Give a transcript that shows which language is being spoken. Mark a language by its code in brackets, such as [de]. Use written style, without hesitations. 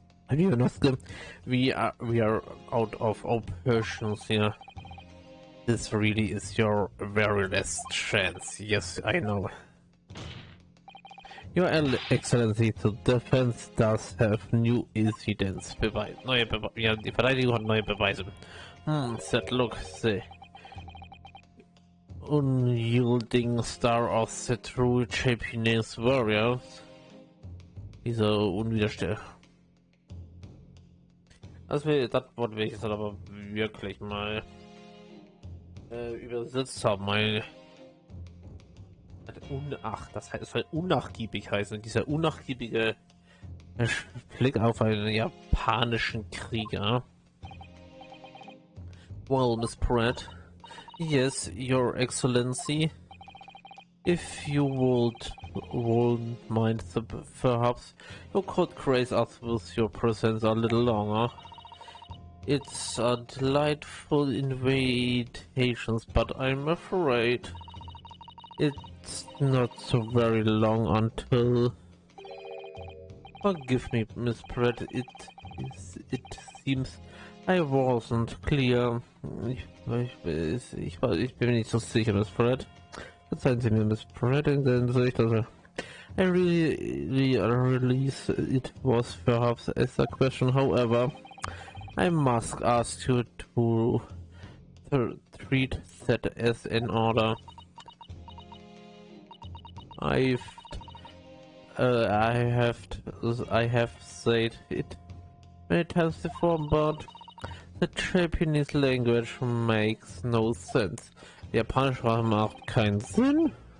[en] We are out of options here. This really is your very last chance. Yes, I know. Your Excellency, the defense does have new evidence. [de] Ja, die Verteidigung hat neue Beweise. [en] Said, look, the unyielding star of the true Japanese warriors. [de] Dieser unwiderstehlich. Das Wort will ich jetzt aber wirklich mal übersetzt haben. Das heißt, es soll unnachgiebig heißen. Dieser unnachgiebige Blick auf einen japanischen Krieger. [en] Well, Miss Pratt. Yes, Your Excellency. If you won't mind, perhaps you could grace us with your presence a little longer. It's a delightful invitation, but I'm afraid it's not so very long until... Forgive me, Miss Pratt, it seems I wasn't clear. [de] Ich bin nicht so sicher, Miss Pratt. Verzeihen Sie mir, Miss Pratt, in der Hinsicht, also... [en] I really realize it was perhaps as a question, however... I must ask you to treat that as an order. I have said it many times before, but the Japanese language makes no sense. [de] Die japanische Sprache macht keinen Sinn.